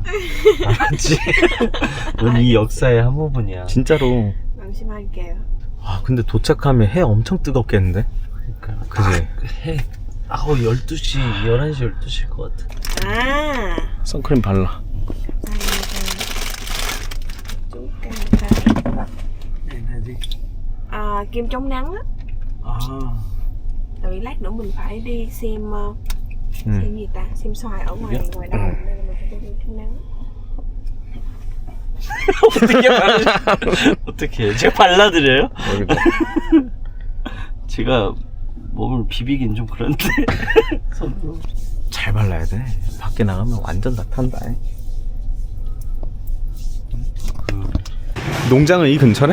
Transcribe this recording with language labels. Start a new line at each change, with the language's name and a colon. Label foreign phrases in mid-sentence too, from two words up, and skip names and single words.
Korean: 알았지? 넌 이 역사의 한 부분이야. 진짜로. 명심할게요. 아 근데 도착하면 해 엄청 뜨겁겠는데? 그러니까. 그지? 해. 12시, 11시, 12시일 것 같아.
Vietnamese: À.
Korean: 선크림 발라.
Vietnamese: Kem chống nắng á. Tại vì lát nữa mình phải đi xem xem gì ta, xem xoài ở ngoài ngoài đồng nên là mình phải đi kem nắng.
Korean: 어떻게 발라? 어떻게? 제가 발라드려요? 제가 몸을 비비긴 좀 그런데. 손으로. 잘 발라야 돼. 밖에 나가면 완전 다 탄다. 농장은 이 근처래?